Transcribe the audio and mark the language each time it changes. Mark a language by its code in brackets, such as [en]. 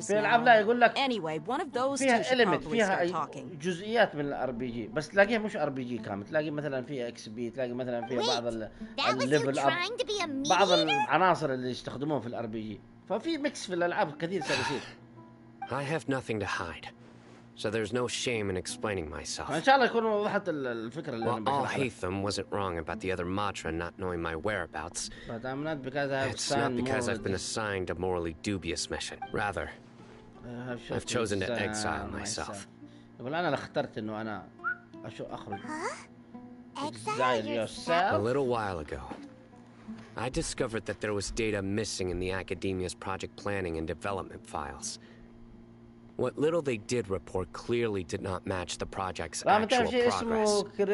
[ar] في العاب لا يقول لك فيها اليمنت فيها جزئيات من الار بي جي بس تلاقيها مش ار بي جي كامل. تلاقي مثلا فيها اكس بي، تلاقي مثلا فيها بعض الليفل اب، بعض العناصر اللي يستخدموها في الار بي جي. ففي ميكس في الالعاب كثير صار يصير. [en] I have nothing to hide, so there's no shame in explaining myself. [ar] إن شاء الله يكون وضحت الفكرة اللي أنا بشرحها. [en] While Haytham wasn't wrong about the other Matra not knowing my whereabouts, but I'm not because it's not because I've been assigned a morally dubious mission. Rather, I've chosen to exile myself. [ar] يقول أنا اخترت إنه أنا أخرج. [en] Exile yourself. A little while ago, I discovered that there was data missing in the Academia's project planning and development files. What little they did report clearly did not match the project's actual progress.